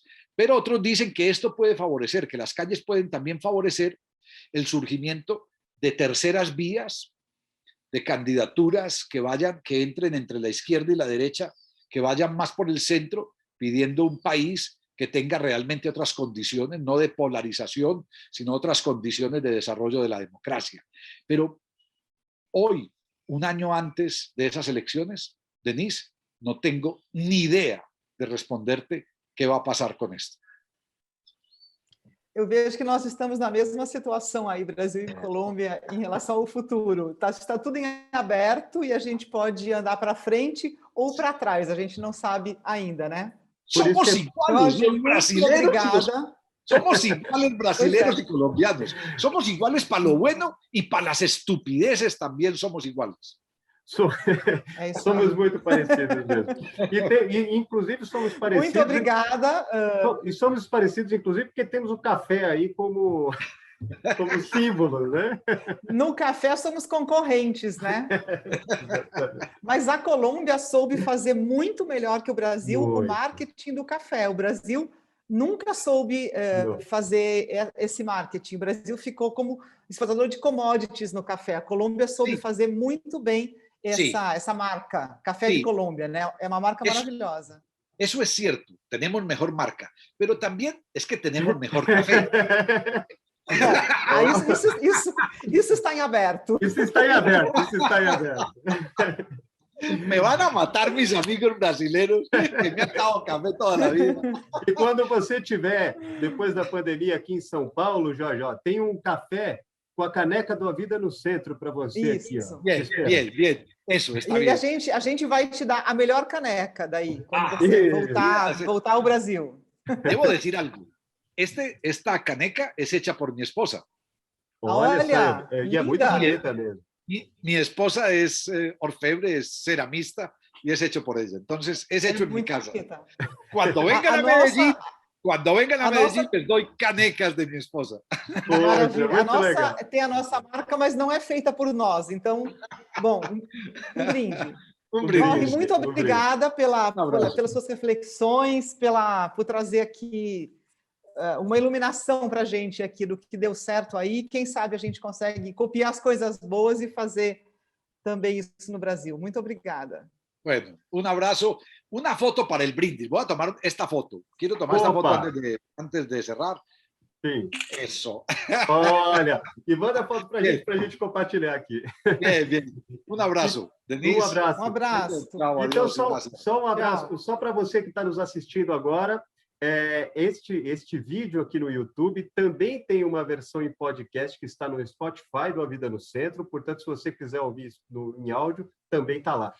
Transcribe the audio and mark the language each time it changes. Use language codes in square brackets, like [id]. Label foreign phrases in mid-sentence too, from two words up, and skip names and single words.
[es] Pero otros dicen que esto puede favorecer, que las calles pueden también favorecer el surgimiento de terceras vías, de candidaturas que entren entre la izquierda y la derecha, que vayan más por el centro, pidiendo un país que tenga realmente otras condiciones, no de polarización, sino otras condiciones de desarrollo de la democracia. Pero hoy, un año antes de esas elecciones, Denise, no tengo ni idea de responderte qué va a pasar con esto. [pt] Eu vejo que nós estamos na mesma situação aí, Brasil e Colômbia, em relação ao futuro. Está tudo em aberto e a gente pode andar para frente ou para trás, a gente não sabe ainda, né? [es] Somos iguales los brasileños. Somos iguales brasileños y colombianos. Somos iguales para lo bueno y para las estupideces también somos iguales. [pt] Somos muito parecidos mesmo. E, inclusive, somos parecidos... Muito obrigada. E somos parecidos, inclusive, porque temos o café aí como símbolo, né? No café somos concorrentes, né? Mas a Colômbia soube fazer muito melhor que o Brasil o marketing do café. O Brasil nunca soube fazer esse marketing. O Brasil ficou como exportador de commodities no café. A Colômbia soube fazer muito bem essa marca, Café de Colômbia, né? É uma marca maravilhosa. [es] Eso es cierto, tenemos mejor marca, pero también es que tenemos mejor café. [pt] Isso está em aberto. Isso está em aberto, isso está em aberto. [es] Me van a matar mis amigos brasileños que me han dado café toda la vida. [pt] E quando você tiver, depois da pandemia aqui em São Paulo, Jorge, tem um café com a caneca do A Vida no Centro para você aqui. Ó. [es] Bien. Eso está bien. [pt] E a gente vai te dar a melhor caneca daí, quando você voltar ao Brasil. [es] Debo decir algo. Esta caneca es hecha por mi esposa. [pt] Olha, e é muito bonita mesmo. [es] Mi esposa es orfebre, es ceramista y es hecho por ella. Entonces, es hecho en mi casa. Cuando vengan a Medellín, les doy canecas de mi esposa. [pt] Tem a nossa marca, mas não é feita por nós. Então, bom, um brinde. Muito obrigada pelas suas reflexões, por trazer aqui uma iluminação para a gente aqui do que deu certo aí. Quem sabe a gente consegue copiar as coisas boas e fazer também isso no Brasil. Muito obrigada. [es] Bueno, un abrazo. Una foto para el brindis. Voy a tomar esta foto. Quiero tomar esta foto antes de cerrar. [pt] Sim. [es] Eso. [pt] Olha, e manda a foto para a gente compartilhar aqui. Bien. Um abraço, Denise. Um abraço. Tchau, então, só um abraço. Só para você que está nos assistindo agora, este vídeo aqui no YouTube também tem uma versão em podcast que está no Spotify do A Vida no Centro, portanto, se você quiser ouvir isso em áudio, também está lá.